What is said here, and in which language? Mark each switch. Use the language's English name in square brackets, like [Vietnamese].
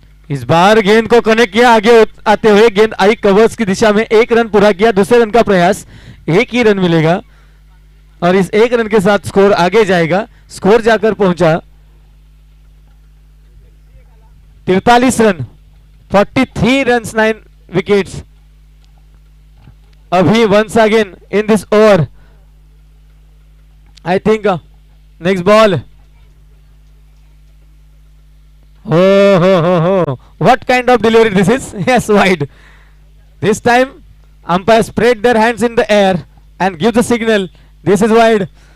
[Hindi] इस बार गेंद को कनेक्ट किया, आगे आते हुए गेंद आई कवर्स की दिशा में. 1 रन पूरा किया. दूसरे रन का प्रयास, 1 ही रन मिलेगा और इस 1 रन के साथ स्कोर आगे जाएगा. स्कोर जाकर पहुंचा 43 run, [English] 43 runs, 9 wickets. Abhi once again in this over. I think next ball. Oh ho ho ho! What kind of delivery this is? Yes, wide. This time umpire spread their hands in the air and give the signal. This is wide.